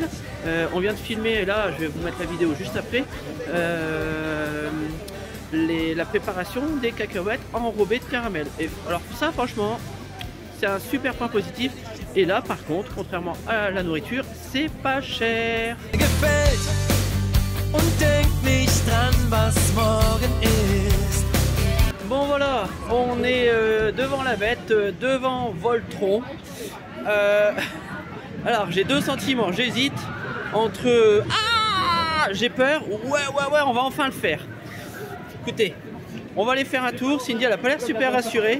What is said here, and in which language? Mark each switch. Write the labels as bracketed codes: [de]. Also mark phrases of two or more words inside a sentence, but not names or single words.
[fr] On vient de filmer, là je vais vous mettre la vidéo juste après, la préparation des cacahuètes enrobées de caramel. Et alors ça franchement c'est un super point positif. Et là par contre, contrairement à la nourriture, c'est pas cher. [de] Gefällt und denk nicht dran, was morgen ist. [fr] Bon voilà, on est devant la bête, devant Voltron. Alors j'ai deux sentiments, j'hésite entre ah j'ai peur, ouais on va enfin le faire. Écoutez, on va aller faire un tour, Cindy elle a pas l'air super rassurée.